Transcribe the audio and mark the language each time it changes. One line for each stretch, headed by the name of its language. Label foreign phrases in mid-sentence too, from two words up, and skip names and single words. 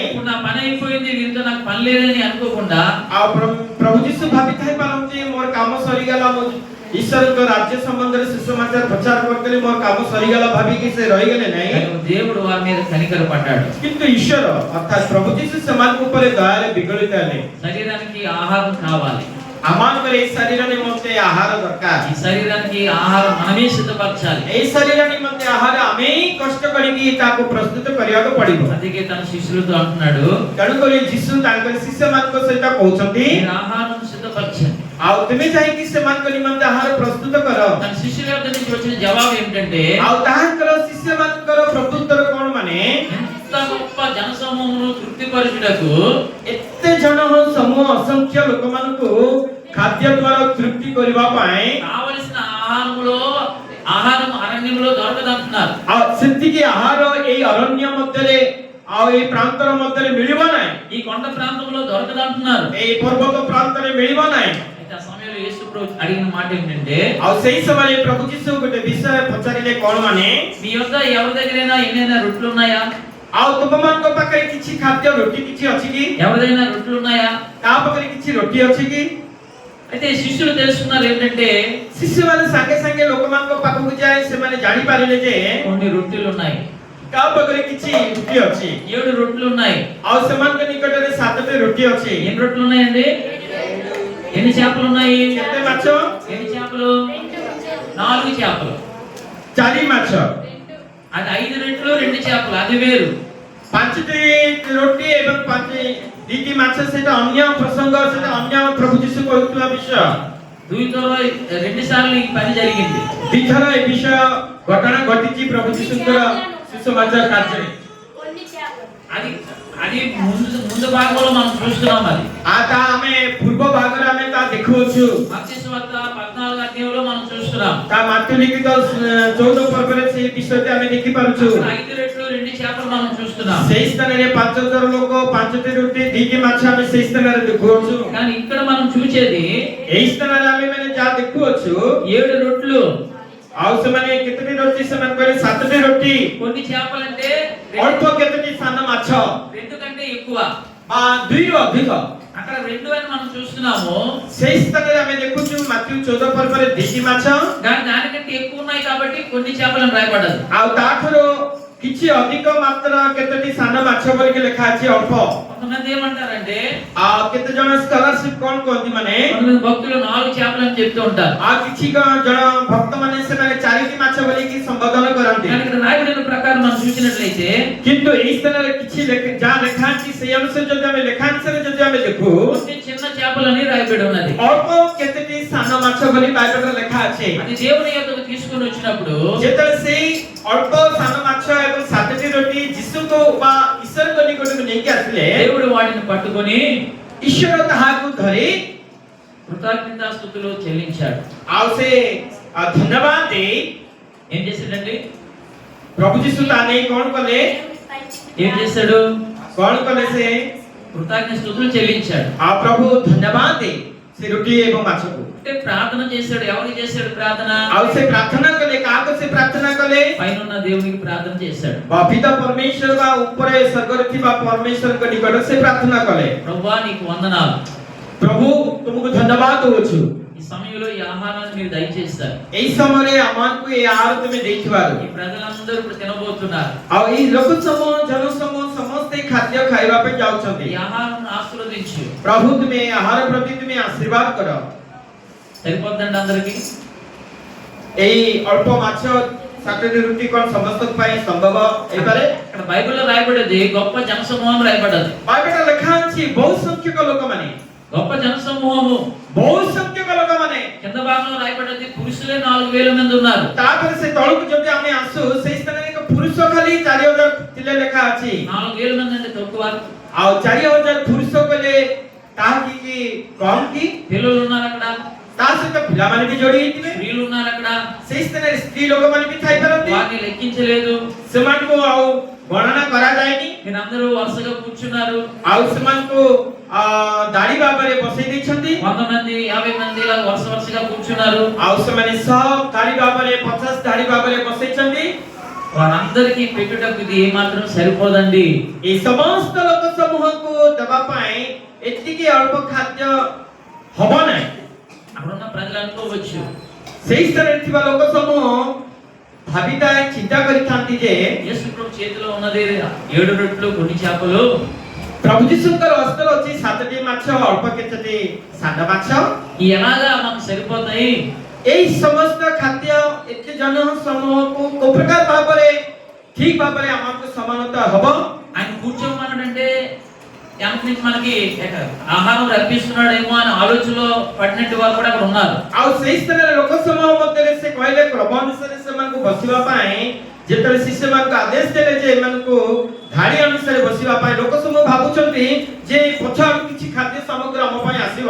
Telugu: ఇప్పుడు నా పని అయిపోయింది వీరితో నాకు పని లేదని అనుకోకుండా
Odia: ଆଉ ପ୍ରଭୁ ଯୀଶୁ ଭାବିଥାଇ ପାରନ୍ତି ମୋର କାମ ସରିଗଲା ମୁଁ ଈଶ୍ୱରଙ୍କ ରାଜ୍ୟ ସମ୍ବନ୍ଧରେ ସୁସମାଚାର ପ୍ରଚାର କରିଦେଲି ମୋର କାମ ସରିଗଲା ଭାବିକି ସେ ରହିଗଲେ ନାହିଁ
Telugu: దేవుడు వారి మీద కనికర పడ్డాడు
Odia: କିନ୍ତୁ ଈଶ୍ୱର ଅର୍ଥାତ୍ ପ୍ରଭୁ ଯୀଶୁ ସେମାନଙ୍କ ଉପରେ ଦୟାରେ ବିଗଳିତ ହେଲେ
Telugu: శరీరానికి ఆహారం కావాలి
Odia: ଆମଙ୍କର ଏଇ ଶରୀର ନିମନ୍ତେ ଆହାର ଦରକାର
Telugu: ఈ శరీరానికి ఆహారం మనమే సిద్ధపరచాలి
Odia: ଏଇ ଶରୀର ନିମନ୍ତେ ଆହାର ଆମେ କଷ୍ଟ କରିକି ତାକୁ ପ୍ରସ୍ତୁତ କରିବାକୁ ପଡିବ
Telugu: అందుకే తన శిష్యులతో అంటున్నాడు
Odia: ତେଣୁକରି ଯୀଶୁ ତାଙ୍କର ଶିଷ୍ୟମାନଙ୍କ ସହିତ କହୁଛନ୍ତି
Telugu: మీరు ఆహారం సిద్ధపరచండి
Odia: ଆଉ ତୁମେ ଯାଇକି ସେମାନଙ୍କ ନିମନ୍ତେ ଆହାର ପ୍ରସ୍ତୁତ କର
Telugu: తన శిష్యుల యొక్క నుంచి వచ్చిన జవాబు ఏమిటంటే
Odia: ଆଉ ତାହାଙ୍କର ଶିଷ୍ୟମାନଙ୍କର ପ୍ରତ୍ୟୁତ୍ତର କଣ ମାନେ
Telugu: ఎంత గొప్ప జనసమూహమును తృప్తిపరచుటకు
Odia: ଏତେ ଜଣ ସମୂହ ଅସଂଖ୍ୟ ଲୋକମାନଙ୍କୁ ଖାଦ୍ୟ ଦ୍ୱାରା ତୃପ୍ତି କରିବା ପାଇଁ
Telugu: కావలసిన ఆహారం అరణ్యంలో దొరకదంటున్నారు
Odia: ଆଉ ସେତିକି ଆହାର ଏଇ ଅରଣ୍ୟ ମଧ୍ୟରେ ଆଉ ଏଇ ପ୍ରାନ୍ତର ମଧ୍ୟରେ ମିଳିବ ନାହିଁ,
Telugu: ఈ కొండ ప్రాంతంలో దొరకదంటున్నారు.
Odia: ଏଇ ପର୍ବତ ପ୍ରାନ୍ତରେ ମିଳିବ ନାହିଁ।
Telugu: అయితే ఆ సమయంలో యేసు ప్రభు అడిగిన మాట ఏంటంటే,
Odia: ଆଉ ସେଇ ସମୟରେ ପ୍ରଭୁ ଯୀଶୁ ଗୋଟେ ବିଷୟ ପଚାରିଲେ କଣ ମାନେ,
Telugu: మీ యొద్ద ఎవరి దగ్గరైనా ఎన్నైనా రొట్టెలు ఉన్నాయా?
Odia: ଆଉ ତୁମମାନଙ୍କ ପାଖରେ କିଛି ଖାଦ୍ୟ ରୋଟି କିଛି ଅଛି କି?
Telugu: ఎవరిదైనా రొట్టెలు ఉన్నాయా?
Odia: କାହା ପାଖରେ କିଛି ରୋଟି ଅଛି କି?
Telugu: అయితే శిష్యులు తెలుసుకున్నారు ఏంటంటే,
Odia: ଶିଶୁମାନେ ସାଙ୍ଗେ ସାଙ୍ଗେ ଲୋକମାନଙ୍କ ପାଖକୁ ଯାଏ ସେମାନେ ଜାଣିପାରିଲେ ଯେ
Telugu: కొన్ని రొట్టెలు ఉన్నాయి,
Odia: କାହା ପାଖରେ କିଛି ରୋଟି ଅଛି।
Telugu: 7 రొట్టెలు ఉన్నాయి.
Odia: ଆଉ ସେମାନଙ୍କ ନିକଟରେ 7ଟି ରୋଟି ଅଛି।
Telugu: ఎన్ని రొట్టెలు ఉన్నాయండి? ఎన్ని చేపలు ఉన్నాయి?
Odia: କେତେ ମାଛ?
Telugu: ఎన్ని చేపలు? 4 చేపలు.
Odia: 4 ମାଛ।
Telugu: అది 5 రెట్లు 2 చేపలు, అది వేరు.
Odia: 5ଟି ରୋଟି ଏବଂ 2ଟି ମାଛ ସେଟା ଅନ୍ୟ ପ୍ରସଙ୍ଗ, ସେଟା ଅନ୍ୟ ପ୍ରଭୁ ଯୀଶୁ କହୁଥିବା ବିଷୟ।
Telugu: ଦୁଇଥର 2 సార్లు ఈ పని జరిగింది.
Odia: ଦିଥର ଏ ବିଷୟ ଘଟଣା ଘଟିଛି ପ୍ରଭୁ ଯୀଶୁଙ୍କର ସୁସମାଚାର କାର୍ଯ୍ୟରେ।
Telugu: అది అది ముందు భాగంలో మనం చూస్తున్నాం. అది
Odia: ତା ଆମେ ପୂର୍ବ ଭାଗରେ ଆମେ ତା ଦେଖୁଅଛୁ।
Telugu: మత్తయి సువార్త 14 అధ్యాయంలో మనం చూస్తున్నాం.
Odia: ତା ମାର୍କ ଲିଖିତ 14 ପର୍ବରେ ସେହି ବିଷୟଟି ଆମେ ଦେଖିପାରୁଛୁ।
Telugu: 5 రెట్లు 2 చేపలు మనం చూస్తున్నాం.
Odia: ସେହି ସ୍ଥାନରେ 5000 ଲୋକ, 5ଟି ରୁଟି 2ଟି ମାଛ ଆମେ ସେହି ସ୍ଥାନରେ ଦେଖୁଅଛୁ।
Telugu: కానీ ఇక్కడ మనం చూసేది
Odia: ଏହି ସ୍ଥାନରେ ଆମେ ମାନେ ଯାହା ଦେଖୁଅଛୁ
Telugu: 7 రొట్టెలు.
Odia: ଆଉ ସେମାନେ କେତେଟି ରୋଟି? ସେମାନେ କହିଲେ 7ଟି ରୋଟି।
Telugu: కొన్ని చేపలంటే
Odia: ଅଳ୍ପ କେତେଟି ସାନ ମାଛ
Telugu: 2 కంటే ఎక్కువ.
Odia: 2ରୁ ଅଧିକ।
Telugu: అక్కడ 2 అని మనం చూస్తున్నాము.
Odia: ସେହି ସ୍ଥାନରେ ଆମେ ଦେଖୁଛୁ ମାର୍କ 14 ପର୍ବରେ 2ଟି ମାଛ,
Telugu: కానీ దానికంటే ఎక్కువ ఉన్నాయి కాబట్టి కొన్ని చేపలను రాయబడ్డది.
Odia: ଆଉ ତାଠାରୁ କିଛି ଅଧିକ ମାତ୍ର କେତେଟି ସାନ ମାଛ ବୋଲିକି ଲେଖା ଅଛି ଅଳ୍ପ।
Telugu: కొంతమంది ఏమంటారంటే,
Odia: ଆଉ କେତେ ଜଣ ସ୍କଲାରସିପ୍ କଣ କୁହନ୍ତି ମାନେ
Telugu: కొంతమంది భక్తులు 4 చేపలు అని చెప్తూ ఉంటారు.
Odia: ଆଉ କିଛି ଜଣ ଭକ୍ତ ମାନେ ସେମାନେ 4ଟି ମାଛ ବୋଲିକି ସମ୍ବୋଧନ କରନ୍ତି।
Telugu: కానీ ఇక్కడ రాయబడిన ప్రకారం మనం చూసినట్లయితే
Odia: କିନ୍ତୁ ଏହି ସ୍ଥାନରେ କିଛି ଯାହା ଲେଖା ଅଛି ସେଇ ଅନୁସାରେ ଯଦି ଆମେ ଲେଖାଂଶରେ ଯଦି ଆମେ ଦେଖୁ
Telugu: కొన్ని చిన్న చేపలని రాయబడి ఉన్నది.
Odia: ଅଳ୍ପ କେତେଟି ସାନ ମାଛ ବୋଲି ବାଇబଲରେ ଲେଖା ଅଛି।
Telugu: అది దేవుని యొద్దకు తీసుకొని వచ్చినప్పుడు
Odia: ଯେତେବେଳେ ସେଇ ଅଳ୍ପ ସାନ ମାଛ ଏବଂ 7ଟି ରୋଟି ଯୀଶୁଙ୍କୁ ବା ଈଶ୍ୱରଙ୍କ ନିକଟକୁ ନେଇକି ଆସିଲେ
Telugu: దేవుడు వాటిని పట్టుకొని
Odia: ଈଶ୍ୱର ତାହାକୁ ଧରି
Telugu: కృతజ్ఞతాస్తుతులు చెల్లించాడు.
Odia: ଆଉ ସେ ଧନ୍ୟବାଦ ଦେଇ
Telugu: ఏం చేశాడండి?
Odia: ପ୍ରଭୁ ଯୀଶୁ ତା ନେଇ କଣ କଲେ?
Telugu: ఏం చేశాడు?
Odia: କଣ କଲେ? ସେ
Telugu: కృతజ్ఞతాస్తుతులు చెల్లించాడు.
Odia: ଆଉ ପ୍ରଭୁ ଧନ୍ୟବାଦ ଦେଇ ସେ ରୋଟି ଏବଂ ମାଛକୁ
Telugu: అంటే ప్రార్థన చేశాడు. ఎవరికి చేశాడు ప్రార్థన?
Odia: ଆଉ ସେ ପ୍ରାର୍ଥନା କଲେ। କାହାକୁ ସେ ପ୍ରାର୍ଥନା କଲେ?
Telugu: పైన ఉన్న దేవునికి ప్రార్థన చేశాడు.
Odia: ପିତା ପରମେଶ୍ୱର ବା ଉପରେ ସ୍ୱର୍ଗରେ ଥିବା ପରମେଶ୍ୱରଙ୍କ ନିକଟରେ ସେ ପ୍ରାର୍ଥନା କଲେ।
Telugu: ప్రభువా నీకు వందనాలు,
Odia: ପ୍ରଭୁ ତୁମକୁ ଧନ୍ୟବାଦ ଦଉଛୁ,
Telugu: ఈ సమయంలో ఈ ఆహారాన్ని మీరు దయచేస్తారు.
Odia: ଏହି ସମୟରେ ଆମକୁ ଏ ଆହାର ତୁମେ ଦେଇଥିବାରୁ।
Telugu: ఈ ప్రజలందరూ ఇప్పుడు తినబోతున్నారు.
Odia: ଆଉ ଏଇ ଲୋକ ସମୂହ ଜନ ସମୂହ ସମସ୍ତେ ଖାଦ୍ୟ ଖାଇବା ପାଇଁ ଯାଉଛନ୍ତି।
Telugu: ఈ ఆహారం ఆశీర్వదించు.
Odia: ପ୍ରଭୁ ତୁମେ ଏ ଆହାର ପ୍ରତି ତୁମେ ଆଶୀର୍ବାଦ କର।
Telugu: సరిపోద్దండి అందరికి?
Odia: ଏଇ ଅଳ୍ପ ମାଛ 7ଟି ରୁଟି କଣ ସମସ୍ତଙ୍କ ପାଇଁ ସମ୍ଭବ ହେଇପାରେ?
Telugu: ఇక్కడ బైబిల్లో రాయబడేది గొప్ప జనసమూహం రాయబడ్డది.
Odia: ବାଇବେଲରେ ଲେଖା ଅଛି ବହୁ ସଂଖ୍ୟକ ଲୋକମାନେ,
Telugu: గొప్ప జనసమూహము.
Odia: ବହୁ ସଂଖ୍ୟକ ଲୋକମାନେ।
Telugu: కింద భాగంలో రాయబడ్డది పురుషులే 4000 మంది ఉన్నారు.
Odia: ତାପରେ ସେ ତଳକୁ ଯଦି ଆମେ ଆସୁ ସେଇ ସ୍ଥାନରେ ଏକ ପୁରୁଷ ଖାଲି 4000 ଥିଲେ ଲେଖା ଅଛି।
Telugu: 4000 మంది అంటే తక్కువ.
Odia: ଆଉ 4000 ପୁରୁଷ କହିଲେ ତାହା କି କମ କି?
Telugu: పిల్లలు ఉన్నారు అక్కడ,
Odia: ତା ସହିତ ପିଲାମାନେ ବି ଯୋଡି ହେଇଥିବେ।
Telugu: స్త్రీలు ఉన్నారు అక్కడ.
Odia: ସେଇ ସ୍ଥାନରେ ସ୍ତ୍ରୀ ଲୋକମାନେ ବି ଥାଇପାରନ୍ତି।
Telugu: వారిని లెక్కించలేదు.
Odia: ସେମାନଙ୍କୁ ଆଉ ଗଣନା କରାଯାଏନି।
Telugu: మీరందరూ వరుసగా కూర్చున్నారు.
Odia: ଆଉ ସେମାନଙ୍କୁ ଦାଢି ଭାବରେ ବସେଇ ଦେଇଛନ୍ତି।
Telugu: 100 మంది 50 మంది ఇలా వరుసగా కూర్చున్నారు.
Odia: ଆଉ ସେମାନେ 100 ଦାଢି ଭାବରେ 50 ଦାଢି ଭାବରେ ବସେଇଛନ୍ତି।
Telugu: వారందరికీ పెట్టుటకు ఇది ఏమాత్రం సరిపోదండి.
Odia: এই ସମସ୍ତ ଲୋକ ସମୂହକୁ ଦେବା ପାଇଁ ଏତିକି ଅଳ୍ପ ଖାଦ୍ୟ ହବ ନାହିଁ।
Telugu: అక్కడున్న ప్రజలు అనుకోవచ్చు,
Odia: ସେଇ ସ୍ଥାନରେ ଥିବା ଲୋକ ସମୂହ ଭାବିଥାଏ, ଚିନ୍ତା କରିଥାନ୍ତି ଯେ
Telugu: యేసు ప్రభు చేతిలో ఉన్నది 7 రొట్టెలు కొన్ని చేపలు.
Odia: ପ୍ରଭୁ ଯୀଶୁଙ୍କର ହସ୍ତରେ ଅଛି 7ଟି ମାଛ, ଅଳ୍ପ କେତେଟି ସାନ ମାଛ।
Telugu: ఈ ఎలాగా మనకు సరిపోతాయి?
Odia: এই ସମସ୍ତ ଖାଦ୍ୟ ଏତେ ଜନ ସମୂହକୁ କୋଉ ପ୍ରକାର ଭାବରେ ଠିକ ଭାବରେ ଆମକୁ ସମାନତା ହବ?
Telugu: ఆయన కూర్చోమన్నాడంటే వెనక నుంచి మనకి ఆహారం రప్పిస్తున్నాడేమో అని ఆలోచనలో పడినట్టు వారు కూడా అక్కడ ఉన్నారు.
Odia: ଆଉ ସେଇ ସ୍ଥାନରେ ଲୋକ ସମୂହ ମଧ୍ୟରେ ସେ କହିଲେ କ୍ରମ ଅନୁସାରେ ସେମାନଙ୍କୁ ବସିବା ପାଇଁ। ଯେତେବେଳେ ଶିଷ୍ୟମାନଙ୍କୁ ଆଦେଶ ଦେଲେ ଯେ ଏମାନଙ୍କୁ ଧାଡି ଅନୁସାରେ ବସିବା ପାଇଁ, ଲୋକ ସମୂହ ଭାବୁଛନ୍ତି ଯେ ପଛଆଡୁ କିଛି ଖାଦ୍ୟ ସାମଗ୍ରୀ ଆମ ପାଇଁ ଆସିବ।